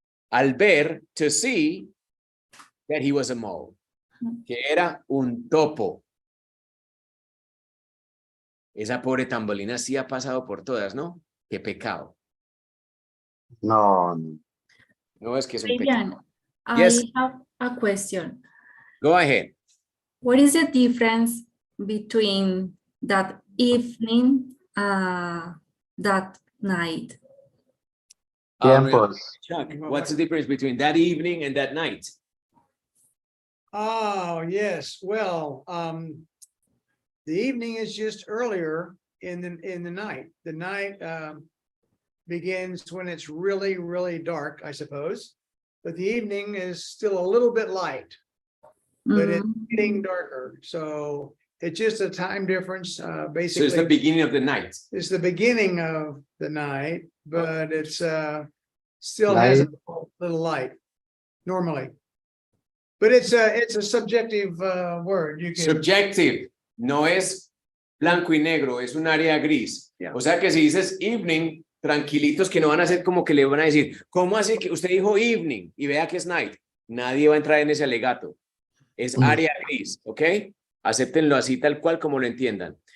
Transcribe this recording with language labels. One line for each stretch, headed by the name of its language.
English: Al ver, to see, that he was a mole.
Spanish: Que era un topo. Esa pobre Thumbelina sí ha pasado por todas, ¿no? Qué pecado. No. No es que es un pecado.
English: Vivian, Yes. I have a question. Go ahead. What is the difference between that evening, that night?
Spanish: Tiempos.
English: Chuck, what's the difference between that evening and that night? Oh, yes. Well, the evening is just earlier in the night. The night begins when it's really, really dark, I suppose. But the evening is still a little bit light, but it's getting darker. So it's just a time difference. Basically, So it's the beginning of the night. it's the beginning of the night, but it's still has a little light normally. But it's a subjective word. You can Subjective.
Spanish: No es blanco y negro, es un área gris.
English: Yeah.
Spanish: O sea que si dices evening, tranquilitos que no van a hacer como que le van a decir, ¿cómo así que usted dijo evening y vea que es night? Nadie va a entrar en ese alegato. Es área gris, ¿ok? Acéptenlo así tal cual como lo entiendan.